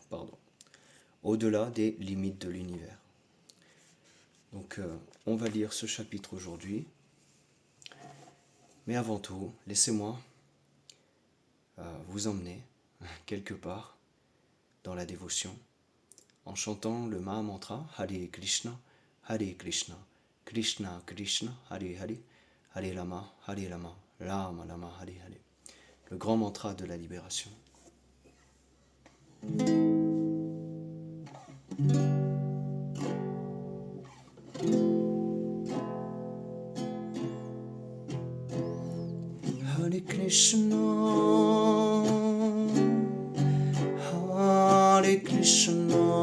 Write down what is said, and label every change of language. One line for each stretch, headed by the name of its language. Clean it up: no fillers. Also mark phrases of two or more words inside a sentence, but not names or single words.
French: Au-delà des limites de l'univers. Donc on va lire ce chapitre aujourd'hui. Mais avant tout, laissez-moi vous emmener quelque part dans la dévotion en chantant le Maha-mantra
Sanskrit: Hare Krishna, Hare Krishna, Krishna Krishna, Hare Hare, Hare Rama, Hare Rama, Rama Rama, Hare Hare.
French: Le grand mantra de la libération.
Sanskrit: Hare Krishna, Hare Krishna,